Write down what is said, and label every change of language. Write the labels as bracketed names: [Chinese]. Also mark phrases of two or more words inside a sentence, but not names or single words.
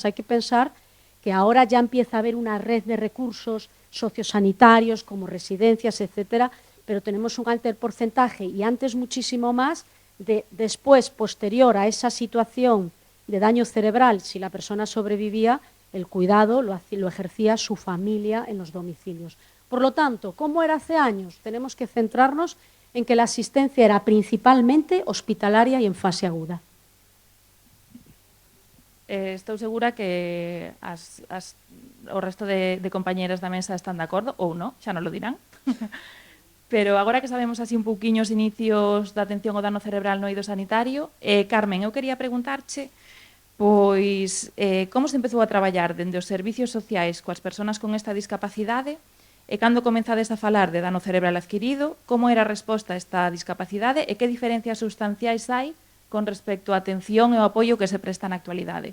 [Spanish] Hay que pensar que ahora ya empieza a haber una red de recursos sociosanitarios como residencias, etcétera, pero tenemos un alto porcentaje y antes muchísimo más de después, posterior a esa situación de daño cerebral, si la persona sobrevivía, el cuidado lo ejercía su familia en los domicilios. Por lo tanto, ¿cómo era hace años? Tenemos que centrarnos en que la asistencia era principalmente hospitalaria y en fase aguda. [Galician] Estou segura que o resto de compañeras da mesa están de acordo, ou non, xa non lo dirán. Pero agora que sabemos así un pouquiño os inicios da atención ao dano cerebral no eido sanitario, Carmen, eu quería preguntarche pois como se empezou a traballar dende os servicios sociais coas persoas con esta discapacidade e cando comenzades a falar de dano cerebral adquirido, como era a resposta a esta discapacidade e que diferencias substanciais hai con respecto á atención e ao apoio que se presta na actualidade?